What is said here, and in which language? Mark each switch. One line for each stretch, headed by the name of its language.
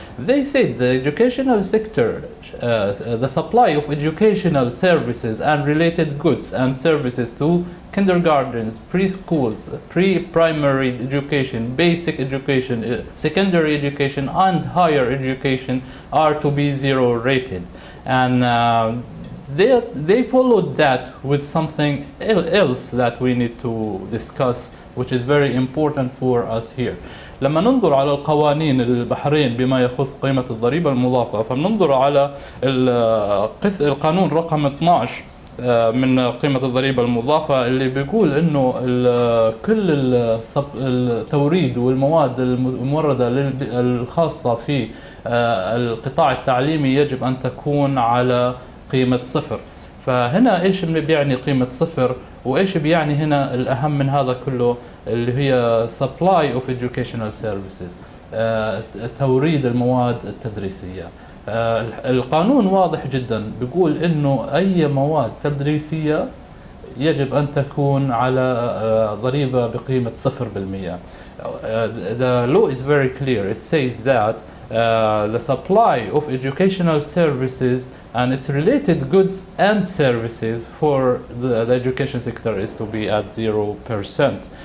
English: They said the educational sector, the supply of educational services and related goods and services to kindergartens, preschools, pre-primary education, basic education, secondary education, and higher education are to be zero rated. And they followed that with something else that we need to discuss, which is very important for us here.
Arabic: لما ننظر على القوانين البحرين بما يخص قيمة الضريبة المضافة، فننظر على القانون رقم 12 من قيمة الضريبة المضافة اللي بيقول إنه كل التوريد والمواد الموردة الخاصة في القطاع التعليمي يجب أن تكون على قيمة صفر. فهنا إيش بيعني قيمة صفر وإيش بيعني هنا الأهم من هذا كله اللي هي
English: supply of educational services،
Arabic: توريد المواد التدريسية. القانون واضح جدا بيقول إنه أي مواد تدريسية يجب أن تكون على ضريبة بقيمة 0%.
English: The law is very clear. It says that the supply of educational services and its related goods and services for the education sector is to be at 0%.